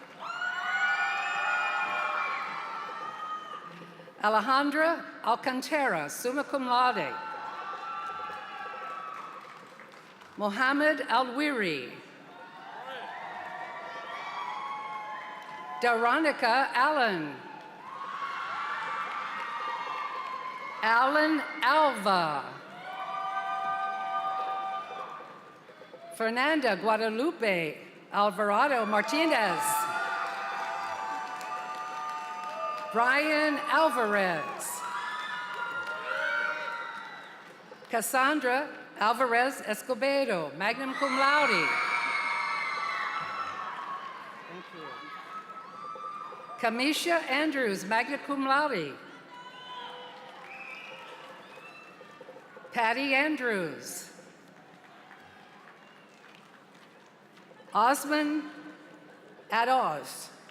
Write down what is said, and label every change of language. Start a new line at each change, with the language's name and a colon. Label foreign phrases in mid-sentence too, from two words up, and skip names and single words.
English: Alejandra Alcantara,
Latin: summa cum laude.
English: Mohammed Alwiri. Daronica Allen. Alan Alva. Fernanda Guadalupe Alvarado Martinez. Brian Alvarez. Cassandra Alvarez Escobedo,
Latin: magna cum laude.
English: Thank you. Kamisha Andrews,
Latin: magna cum laude.
English: Patty Andrews. Osman Adoz.